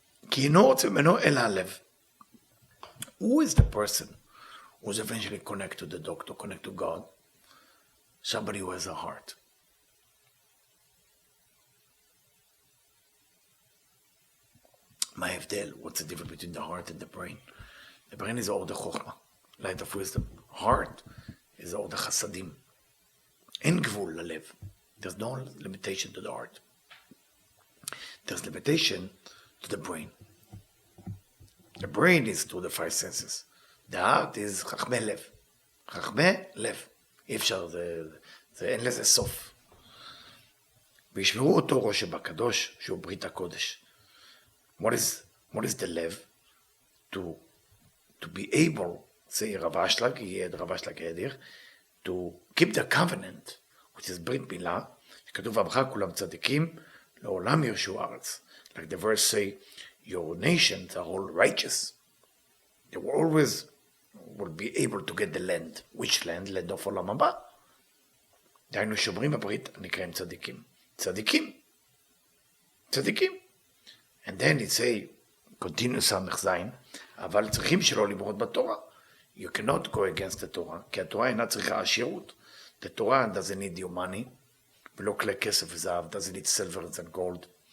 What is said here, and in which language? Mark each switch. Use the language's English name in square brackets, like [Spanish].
[Hebrew] כי אינו רוצה ממנו אלא הלב. [English] Who is the person who's eventually connect to the doctor, connect to God? Somebody who has a heart. [Hebrew] מה ההבדל? [English] What's the difference between the heart and the brain? The brain is all the chokhmah, light of wisdom. Heart is all the chasadim. [Hebrew] אין גבול ללב. [English] There's no limitation to the heart. There's limitation to the brain. The brain is to the 5 senses. The heart is [Hebrew] חכמי לב. חכמי לב. אי אפשר, אין לזה סוף. וישמרו אותו ראש שבקדוש, שהוא ברית הקודש. [English] What is the לב? To be able, [Hebrew] זה רב אשלג, רב אשלג ידיר, [English] to keep the covenant, which is [Hebrew] ברית מילה, שכתוב עמך כולם צדיקים, לעולם ירשו ארץ. [English] Like the verse say, your nations are all righteous. They will be able to get the land. Which land? land of עולם הבא. [Hebrew] דהיינו שומרים הברית, נקראים צדיקים. צדיקים. צדיקים. [English] And then it say, continue [Hebrew] סמך זין, אבל צריכים שלא למרוד בתורה. [English] You cannot go against the Torah, [Hebrew] כי התורה אינה צריכה עשירות. [English] The Torah doesn't need your money, [Hebrew] ולא כלי כסף וזהב, [English] doesn't need silver and gold.